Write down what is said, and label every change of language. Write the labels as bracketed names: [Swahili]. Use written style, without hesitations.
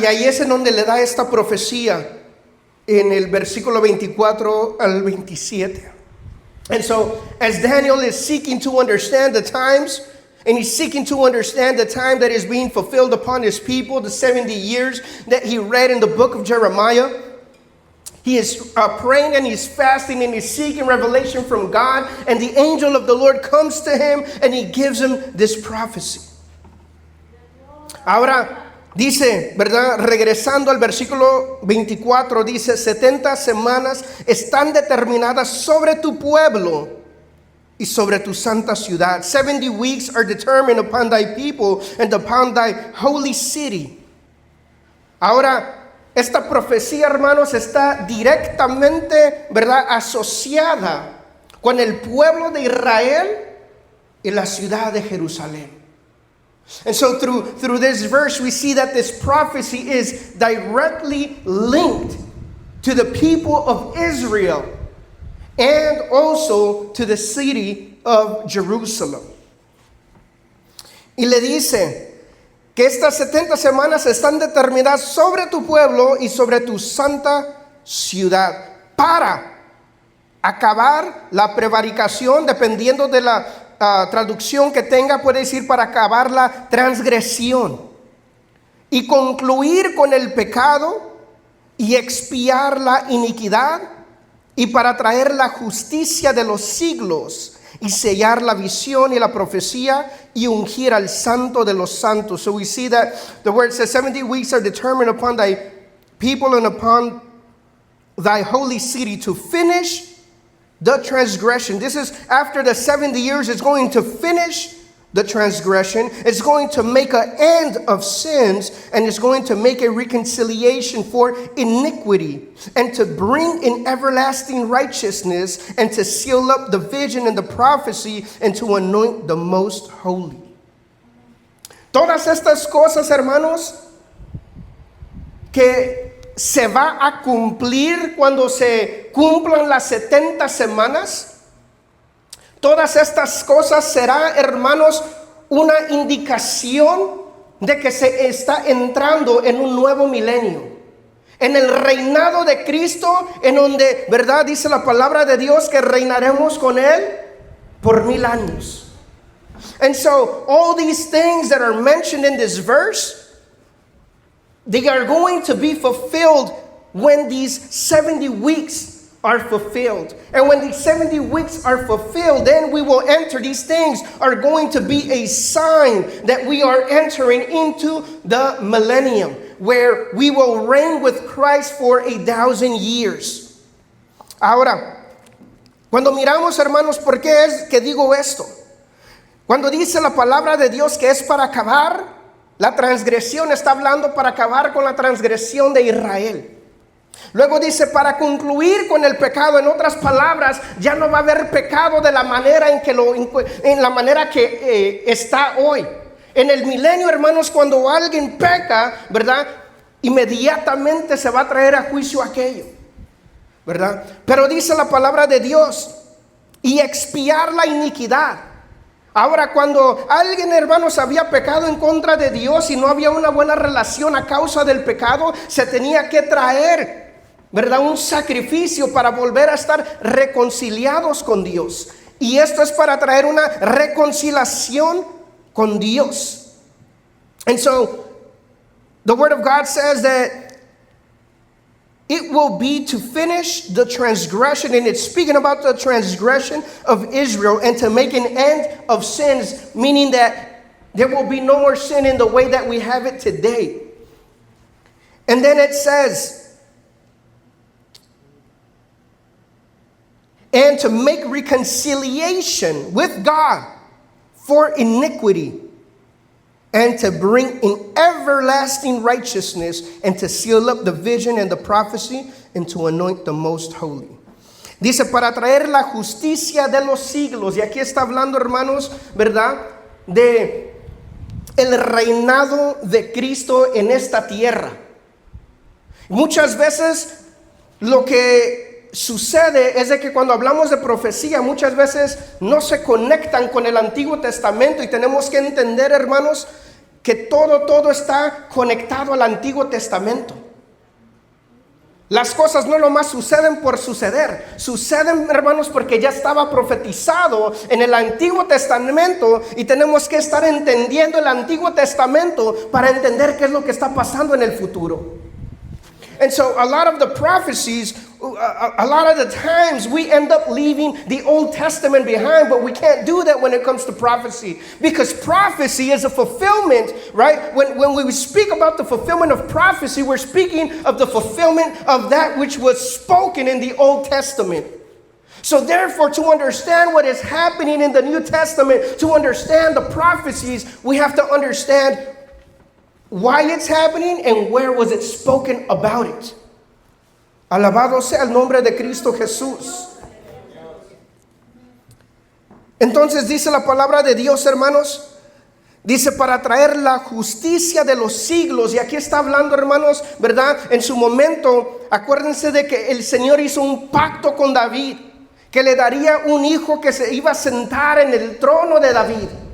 [Spanish] Y ahí es en donde le da esta profecía en el versículo 24 al 27. [English] And so, as Daniel is seeking to understand the times, and he's seeking to understand the time that is being fulfilled upon his people, the 70 years that he read in the book of Jeremiah, he is praying and he's fasting and he's seeking revelation from God. And the angel of the Lord comes to him and he gives him this prophecy. [Spanish] Ahora dice, ¿verdad? Regresando al versículo 24, dice, 70 semanas están determinadas sobre tu pueblo y sobre tu santa ciudad. [English] 70 weeks are determined upon thy people and upon thy holy city. [Spanish] Ahora, esta profecía, hermanos, está directamente, ¿verdad?, asociada con el pueblo de Israel y la ciudad de Jerusalén. [English] And so through this verse, we see that this prophecy is directly linked to the people of Israel and also to the city of Jerusalem. [Spanish] Y le dice que estas 70 semanas están determinadas sobre tu pueblo y sobre tu santa ciudad para acabar la prevaricación, dependiendo de la traducción que tenga, puede decir para acabar la transgresión y concluir con el pecado y expiar la iniquidad y para traer la justicia de los siglos y sellar la visión y la profecía y ungir al santo de los santos. [English] So we see that the word says 70 weeks are determined upon thy people and upon thy holy city to finish the transgression. This is after the 70 years, it's going to finish the transgression. It's going to make an end of sins, and it's going to make a reconciliation for iniquity, and to bring in everlasting righteousness, and to seal up the vision and the prophecy, and to anoint the most holy. [Spanish] Todas estas cosas, hermanos, que se va a cumplir cuando se cumplan las 70 semanas. Todas estas cosas será, hermanos, una indicación de que se está entrando en un nuevo milenio, en el reinado de Cristo, en donde, ¿verdad?, dice la palabra de Dios que reinaremos con Él por 1000 años. [English] And so, all these things that are mentioned in this verse, they are going to be fulfilled when these 70 weeks are fulfilled. And when these 70 weeks are fulfilled, then we will enter. These things are going to be a sign that we are entering into the millennium, where we will reign with Christ for 1,000 years. [Spanish] Ahora, cuando miramos, hermanos, ¿por qué es que digo esto? Cuando dice la palabra de Dios que es para acabar la transgresión, está hablando para acabar con la transgresión de Israel. Luego dice para concluir con el pecado. En otras palabras, ya no va a haber pecado de la manera en la manera que está hoy. En el milenio, hermanos, cuando alguien peca, ¿verdad?, inmediatamente se va a traer a juicio aquello, ¿verdad? Pero dice la palabra de Dios, y expiar la iniquidad. Ahora, cuando alguien, hermanos, había pecado en contra de Dios y no había una buena relación a causa del pecado, se tenía que traer, ¿verdad?, un sacrificio para volver a estar reconciliados con Dios. Y esto es para traer una reconciliación con Dios. [English] And so, the Word of God says that it will be to finish the transgression, and it's speaking about the transgression of Israel, and to make an end of sins, meaning that there will be no more sin in the way that we have it today. And then it says, and to make reconciliation with God for iniquity, and to bring in everlasting righteousness, and to seal up the vision and the prophecy, and to anoint the most holy. [Spanish] Dice, para traer la justicia de los siglos. Y aquí está hablando, hermanos, ¿verdad? De el reinado de Cristo en esta tierra. Muchas veces lo que sucede es de que cuando hablamos de profecía, muchas veces no se conectan con el Antiguo Testamento, y tenemos que entender, hermanos, que todo está conectado al Antiguo Testamento. Las cosas no nomás suceden por suceder, suceden, hermanos, porque ya estaba profetizado en el Antiguo Testamento, y tenemos que estar entendiendo el Antiguo Testamento para entender qué es lo que está pasando en el futuro. [English] And so a lot of the prophecies, a lot of the times we end up leaving the Old Testament behind, but we can't do that when it comes to prophecy, because prophecy is a fulfillment, right? When we speak about the fulfillment of prophecy, we're speaking of the fulfillment of that which was spoken in the Old Testament. So therefore, to understand what is happening in the New Testament, to understand the prophecies, we have to understand why it's happening and where was it spoken about it. [Spanish] Alabado sea el nombre de Cristo Jesús. Entonces dice la palabra de Dios, hermanos, dice para traer la justicia de los siglos. Y aquí está hablando, hermanos, ¿verdad? En su momento, acuérdense de que el Señor hizo un pacto con David, que le daría un hijo que se iba a sentar en el trono de David.